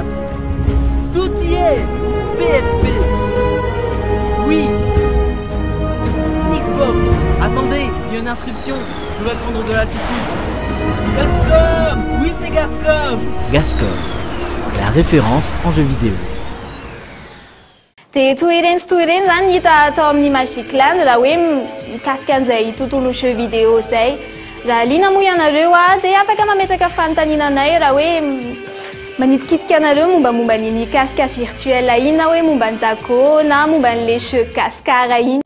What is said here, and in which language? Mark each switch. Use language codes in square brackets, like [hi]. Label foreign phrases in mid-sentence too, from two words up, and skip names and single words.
[fr] Tout y est! PSP. Oui! Xbox. Attendez, il y a une inscription. Je vais prendre de l'altitude. Gascom. Oui, c'est Gascom. Gascom, la référence en jeux vidéo. [mg] Dia toereny sy toereny zany hita atao amin'ny Magic Land raha hoe mikasika an'izay tontolo [fr] jeux vidéo [mg] zay. Raha liana moa ianareo dia afaka mametraka fanontaniananay raha hoe manitikitika anareo mombamomba n'iny [fr] casque virtuel [mg] iny na hoe momba ny Dako na momba n'le [fr] jeux cascara [mg] iny.